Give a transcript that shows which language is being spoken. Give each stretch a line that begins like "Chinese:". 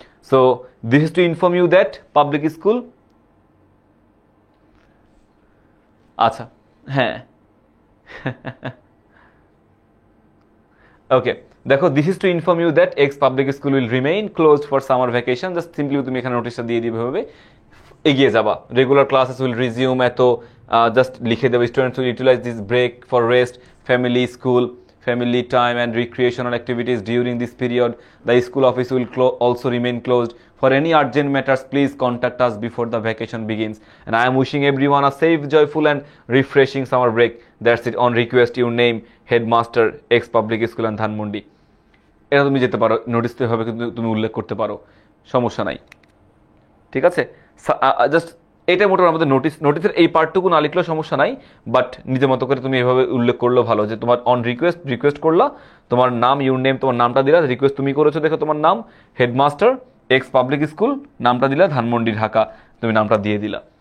English: So this is to inform you that public school, আচ্ছা হ্যাঁ okay, দেখো this is to inform you that ex public school will remain closed for summer vacation, just simply তুমি এখানে নোটিশটা দিয়ে দিবে, হবে এগিয়ে যাবা। রেগুলার ক্লাসেস উইল রিজিউম, এত জাস্ট লিখে দেবে, students will utilize this break for rest, family, school, family time and recreational activities during this period. The school office will also remain closed. For any urgent matters, please contact us before the vacation begins. And I am wishing everyone a safe, joyful and refreshing summer break. That's it. On request, your name, headmaster, ex public school and Dhanmondi.
Bangla: এটা তুমি যেতে পারো, notice তো হবে কিন্তু তুমি উল্লেখ করতে পারো, সমস্যা নাই, ঠিক আছে। জাস্ট এটা মোটামুটি আমাদের নোটিসের এই পার্টটুকু না লিখলেও সমস্যা নাই, বাট নিজের মতো করে তুমি এভাবে উল্লেখ করলেও ভালো যে তোমার অন রিকোয়েস্ট করলা, তোমার নাম, ইউর নেম, তোমার নামটা দিলা, রিকোয়েস্ট তুমি করেছো দেখো তোমার নাম, হেডমাস্টার এক্স পাবলিক স্কুল, নামটা দিলা ধানমন্ডি ঢাকা, তুমি নামটা দিয়ে দিলা।